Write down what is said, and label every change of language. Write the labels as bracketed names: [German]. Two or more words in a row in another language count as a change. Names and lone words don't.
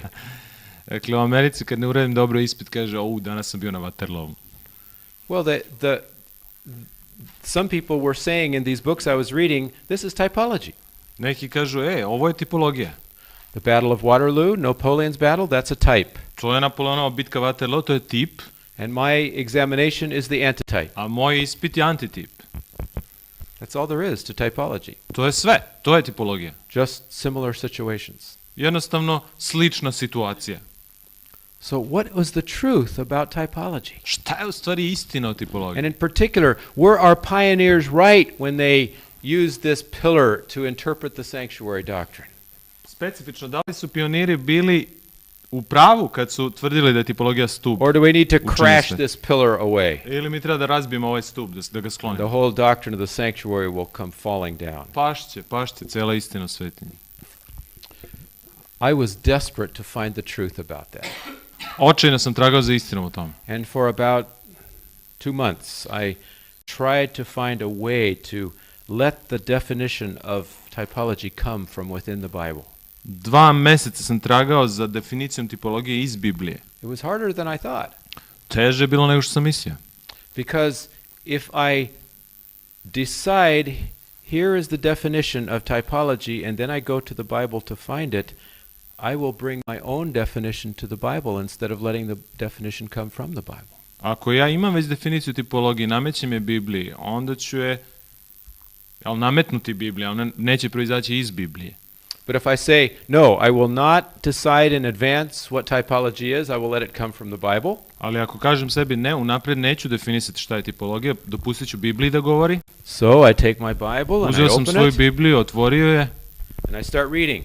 [Serbian] Dakle, u Americi kad ne uradim dobro ispit, kaže, danas sam bio na Waterloo. [English] Well, some people were saying in these books I was reading, this is typology. [Serbian] Neki kažu, ovo je tipologija. [English] The Battle of Waterloo, Napoleon's battle, that's a type. [Serbian] To je Napoleonova bitka Waterloo, to je tip. [English] And my examination is the antitype. [Serbian] A moj ispit je antitip. [English] That's all there is to typology. [Serbian] To je sve, to je tipologija. [English] Just similar situations. [Serbian] Jednostavno slična situacija. [English] So what was the truth about typology? [Serbian] Šta je u stvari istina o tipologiji? [English] And in particular, were our pioneers right when they used this pillar to interpret the sanctuary doctrine? [Serbian] Specifično, da li su pioniri bili u pravu kad su tvrdili da je tipologija stup? [English] Or do we need to [Serbian] Učini [English] crash [Serbian] se. [English] this pillar away? [Serbian] Ili mi treba da razbijemo ovaj stup, da ga [English] The [Serbian] sklonimo? [English] whole doctrine of the sanctuary will come falling down. [Serbian] Pašće cela istina o svetinji. [English] I was desperate to find the truth about that. [Serbian] Očajno sam tragao za istinom o tome. [English] And for about 2 months, I tried to find a way to let the definition of typology come from within the Bible. [Serbian] 2 meseca sam tragao za definicijom tipologije iz Biblije. [English] It was harder than I thought. [Serbian] Teže je bilo nego što sam mislio. [English] Because if I decide here is the definition of typology and then I go to the Bible to find it, I will bring my own definition to the Bible instead of letting the definition come from the Bible. [Serbian] Ako ja imam već definiciju tipologije, namećem je Bibliji, onda ću je nametnuti Bibliji, ona neće proizaći iz Biblije. [English] But if I say, no, I will not decide in advance what typology is, I will let it come from the Bible. [Serbian] Ali ako kažem sebi ne, unaprijed neću definisati šta je tipologija, dopustit ću Bibliji da govori. [English] So I take my Bible and I [Serbian] Uzeo sam [English] open [Serbian] svoju [English] it [Serbian] Bibliju, otvorio je, [English] and I start reading.